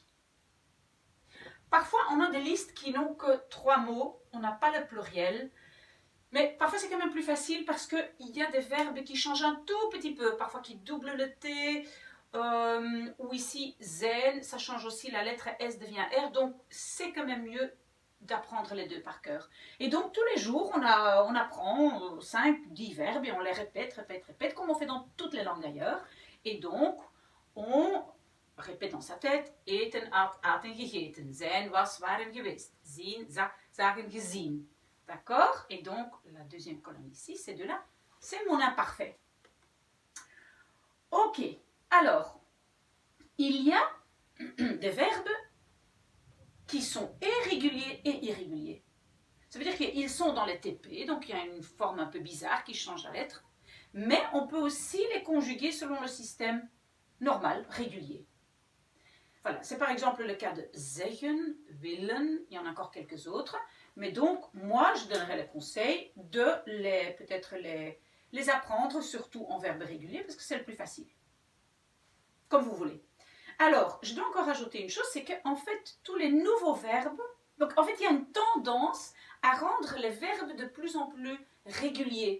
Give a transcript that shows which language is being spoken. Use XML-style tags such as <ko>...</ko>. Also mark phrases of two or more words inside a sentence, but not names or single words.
<fr>Parfois, on a des listes qui n'ont que 3 mots, on n'a pas le pluriel, mais parfois c'est quand même plus facile parce qu'il y a des verbes qui changent un tout petit peu, parfois qui doublent le T, ou ici zen, ça change aussi, la lettre S devient R, donc c'est quand même mieux d'apprendre les deux par cœur. Et donc tous les jours, on apprend 5, 10 verbes et on les répète, comme on fait dans toutes les langues d'ailleurs. Et donc, on répète dans sa tête,</fr> <nl>eten, aten, gegeten, zijn, was, waren, geweest, zien, zagen, gezien.</nl> <fr>D'accord? Et donc, la deuxième colonne ici, c'est de là, c'est mon imparfait. Ok, alors, il y a des verbes qui sont irréguliers et irréguliers. Ça veut dire qu'ils sont dans les TP, donc il y a une forme un peu bizarre qui change la lettre, mais on peut aussi les conjuguer selon le système normal, régulier. Voilà, c'est par exemple le cas de</fr> <nl>zeggen, willen,</nl> <fr>il y en a encore quelques autres, mais donc moi je donnerais le conseil de peut-être les apprendre, surtout en verbe régulier, parce que c'est le plus facile. Comme vous voulez. Alors, je dois encore rajouter une chose, c'est qu'en fait, tous les nouveaux verbes, donc en fait, il y a une tendance à rendre les verbes de plus en plus réguliers.</fr>